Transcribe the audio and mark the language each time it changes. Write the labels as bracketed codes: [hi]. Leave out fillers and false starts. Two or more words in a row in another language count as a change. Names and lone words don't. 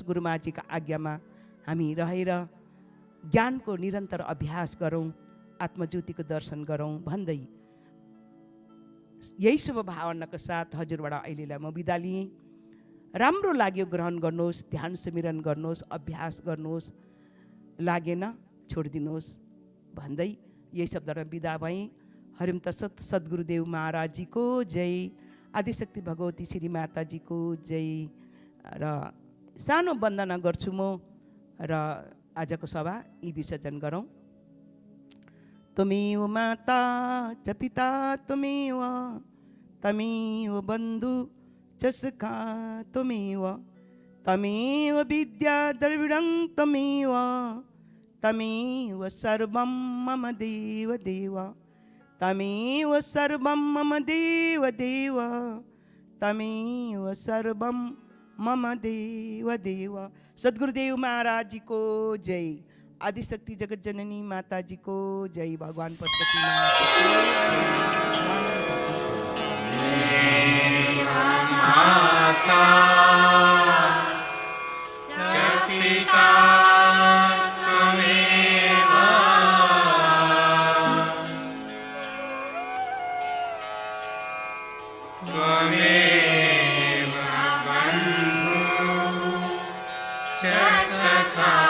[ne] गुरु महाराजजीका आज्ञामा हामी रहेर ज्ञानको निरन्तर अभ्यास गरौँ, आत्मज्योतिको दर्शन गरौँ भन्दै यही शुभ भावनाको साथ हजुरबाट अहिलेलाई म बिदा लिएँ। राम्रो लाग्यो ग्रहण गर्नुहोस्, ध्यान सिमरन गर्नुहोस्, अभ्यास गर्नुहोस्, लागेन छोडिदिनुहोस् भन्दै यही शब्दहरू विदा भई। [sa] हरिम तत्सत। [hi] सद्गुरुदेव महाराज जी को जय। आदिशक्ति भगवती श्री माता जी को जय। [ne] र सानो वन्दना गर्छु म र आजको सभा यी विसर्जन गरौँ। [sa] त्वमेव माता च पिता त्वमेव तमेव बन्धु च सखा त्वमेव तमेव विद्या द्रविडं त्वमेव तमेव सर्वं मम देव देव तमेव सर्वं मम देव देव तमेव सर्वं मम देव देव। [hi] सद्गुरुदेव महाराज जी को जय। आदिशक्ति जगत जननी माता जी को जय। भगवान पशुपति [sa] माता पिता त्वमेव त्वमेव बन्धु च सखा